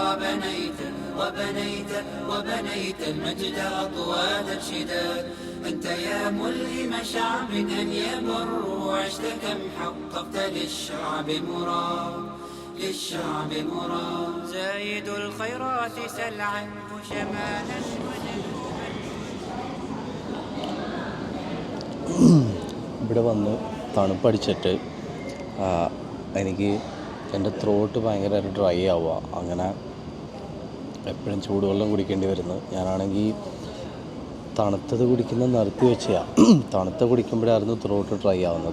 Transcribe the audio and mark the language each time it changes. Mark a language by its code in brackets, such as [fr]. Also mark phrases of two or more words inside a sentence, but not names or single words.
[ar] وبنيت المجد أطوادا شداد أنت يا ملهم شعب أن يبروا عشت كم حققت للشعب مراد زايد الخيرات سل عنه شمالا [ml] ഇവിടെ വന്ന് തണുപ്പടിച്ചിട്ട് എനിക്ക് എൻ്റെ ത്രോട്ട് ഭയങ്കരമായിട്ട് ഡ്രൈ ആവുക. അങ്ങനെ എപ്പോഴും ചൂടുവെള്ളം കുടിക്കേണ്ടി വരുന്നു. ഞാനാണെങ്കിൽ തണുത്തത് കുടിക്കുന്നത് നിർത്തി വെച്ചാൽ തണുത്ത കുടിക്കുമ്പോഴായിരുന്നു ത്രോട്ട് ഡ്രൈ ആവുന്നത്.